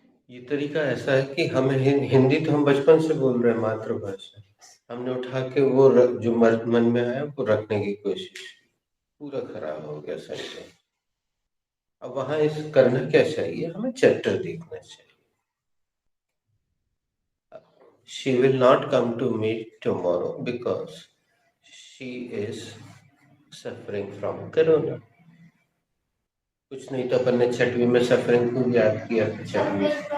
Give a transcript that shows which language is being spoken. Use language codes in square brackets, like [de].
[hi] ये तरीका ऐसा है कि हमें हिंदी तो हम बचपन से बोल रहे हैं, मातृभाषा। हमने उठा के वो जो मन में आया वो रखने की कोशिश, पूरा खराब हो गया सेंटेंस। अब वहां इस करना क्या चाहिए, हमें चैप्टर देखना चाहिए। [en] She will not come to me tomorrow because she is suffering from corona. [hi] कुछ नहीं तो अपन ने छठवीं में सफरिंग को याद किया था, छठवीं।